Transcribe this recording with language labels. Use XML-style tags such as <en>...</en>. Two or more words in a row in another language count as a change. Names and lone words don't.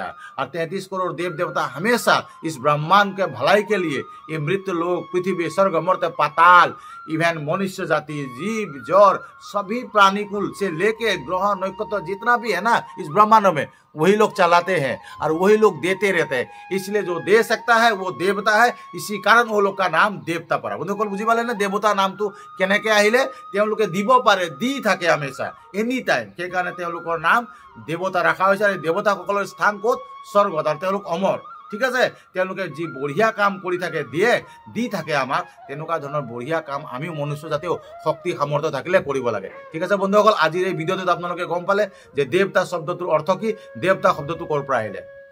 <hi>और 33 करोड़ देव देवता हमेशा इस ब्रह्मांड के भलाई के लिए, ये मृत लोग, पृथ्वी, स्वर्ग, मर्त्य, पाताल, इवन मनुष्य जाति, जीव जड़, सभी प्राणीकुल से लेके ग्रह नक्षत्र जितना भी है ना इस ब्रह्मांड में, वही लोग चलाते हैं और वही लोग देते रहते हैं। इसलिए जो दे सकता है वो देवता है, इसी कारण वो लोग का नाम देवता पड़ा।</hi> <as>বন্ধুসকল বুজি পালে না, দেৱতা নাম তো কেনেকৈ আহিলে, তেওঁলোকে দিব পাৰে, দি থাকে हमेशा</as> <en>any time.</en> <as>সেইকাৰণে তেওঁলোকৰ নাম দেৱতা ৰখা হৈছে। আৰু দেৱতাসকলৰ স্থান ক'ত? স্বৰ্গত। আৰু তেওঁলোক অমৰ, ঠিক আছে। তেওঁলোকে যি বঢ়িয়া কাম কৰি থাকে, দি থাকে আমাক, তেনেকুৱা ধৰণৰ বঢ়িয়া কাম আমি মনুষ্য জাতিও শক্তি সামৰ্থ্য থাকিলে কৰিব লাগে। ঠিক আছে বন্ধুসকল, আজিৰ এই ভিডিঅ'টোত আপোনালোকে গম পালে যে দেৱতা শব্দটোৰ অৰ্থ কি, দেৱতা শব্দটো ক'ৰ পৰা আহিলে।</as>